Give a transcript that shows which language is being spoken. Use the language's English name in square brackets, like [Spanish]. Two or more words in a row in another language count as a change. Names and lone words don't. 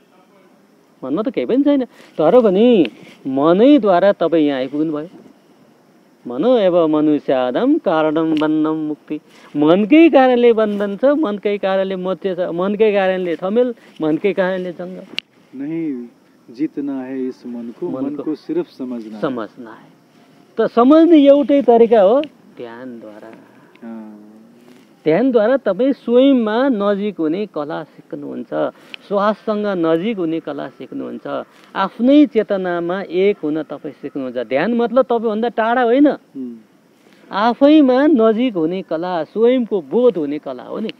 [Nepali] मनमा त केही पनि छैन। तर पनि मनैद्वारा तपाईँ यहाँ आइपुग्नु भयो। [Sanskrit] मनो एव मनुष्यादम कारणम बन्धम मुक्ति। [Nepali] मनकै कारणले बन्धन छ, मनकै कारणले मोक्ष छ, मनकै कारणले थमेल, मनकै कारणले जङ्गल। [Hindi] नहीं जितना है इस मन को सिर्फ समझना है। [Nepali] त समझ्ने एउटै तरिका हो ध्यानद्वारा। ध्यानद्वारा तपाईँ स्वयंमा नजिक हुने कला सिक्नुहुन्छ, श्वाससँग नजिक हुने कला सिक्नुहुन्छ, आफ्नै चेतनामा एक हुन तपाईँ सिक्नुहुन्छ। ध्यान मतलब तपाईँभन्दा टाढा होइन, आफैमा नजिक हुने कला, स्वयंको बोध हुने कला हो नि।